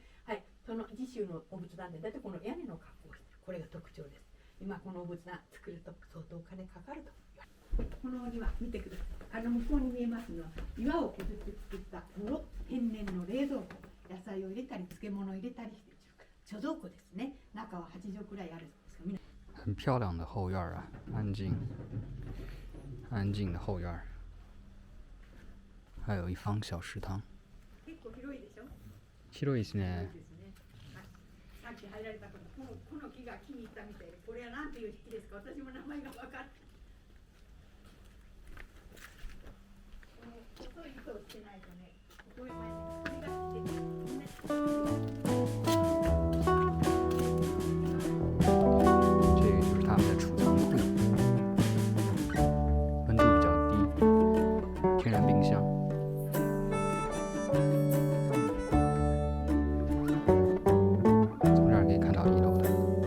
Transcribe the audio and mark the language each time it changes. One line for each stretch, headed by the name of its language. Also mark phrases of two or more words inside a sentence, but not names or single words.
Japanese: はい、その慈宗のお仏壇でだってこの屋根の格好をしている、これが特徴です。今このお仏壇作ると相当お金かかると言われる。このお庭見てください。向こうに見えますのは岩を削って作った室、天然の冷蔵庫、野菜を入れたり漬物を入れたりしている貯蔵庫ですね。中は8畳くらいあるんですが、
Chinese: 很漂亮的后院啊，安静的后院，还有一方小食堂。
Japanese: 結構広いでしょ。広いですね。さっき入られたこの木が気に入ったみたいで、これは何ていう木ですか。私も名前が分かって。細い糸をつけないとね、ここへ前に髪が来てね。
Chinese: 这个就是他们的储藏库，温度比较低，天然冰箱。从这儿可以看到1楼的。